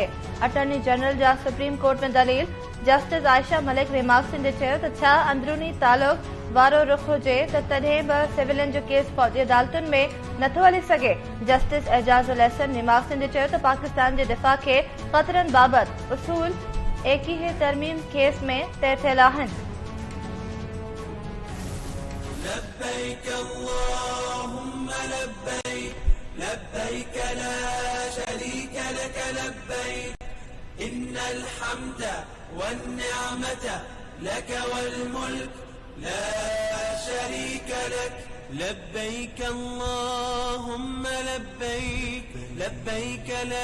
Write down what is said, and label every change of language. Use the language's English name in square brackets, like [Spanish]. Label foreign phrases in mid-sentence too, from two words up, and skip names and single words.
[Sindhi] अटॉर्नी जनरल जा सुप्रीम कोर्ट में दलील। जस्टिस आयशा मलिक रिमार्क थींदे चयो त छा अंदरूनी तालुक़ वारो रुख़ हुजे त तॾहिं बि सिविलियन जो केस फौजी अदालतुनि में नथो हली सघे। जस्टिस एजाज़ुल अहसन रिमार्क थींदे चयो त पाकिस्तान जे दिफ़ा खे ख़तरनि बाबति उसूल एकीहे तरमीम केस में तय थियल आहिनि। [Arabic] لبيك اللهم لبيك لبيك لا شريك لك لبيك إن الحمد والنعمة لك والملك لا شريك لك لبيك اللهم لبيك لبيك لا